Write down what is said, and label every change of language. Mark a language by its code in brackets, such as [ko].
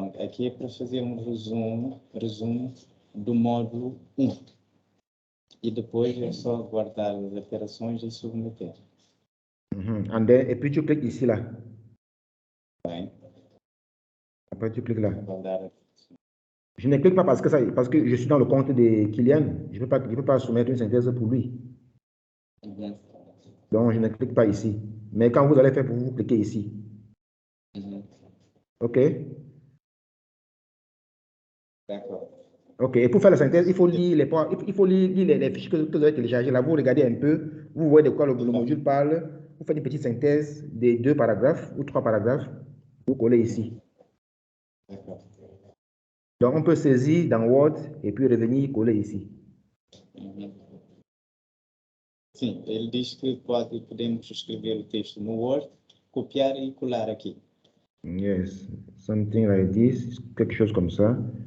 [fr] Donc, [pt] aqui é para fazer um resumo do módulo 1. E depois é só guardar as alterações e submeter. [fr] Et puis tu cliques ici, là. [pt] Bem. [fr] Après, tu cliques là. Je ne clique pas parce que je suis dans le compte de Kylian. Je ne peux pas soumettre une synthèse pour lui. Donc, je ne clique pas ici. Mais quand vous allez faire pour vous, cliquez ici. OK? D'accord. OK. Et pour faire la synthèse, il faut lire les fiches que vous avez téléchargées. Là, vous regardez un peu. Vous voyez de quoi le module parle. Vous faites une petite synthèse des 2 paragraphes ou 3 paragraphes. Vous collez ici. D'accord. Donc, on peut saisir dans Word et puis revenir coller ici. [pt] Sim, ele diz que podemos escrever o texto no Word, copiar e colar aqui. [en] Yes, something like this, [fr] quelque chose comme ça.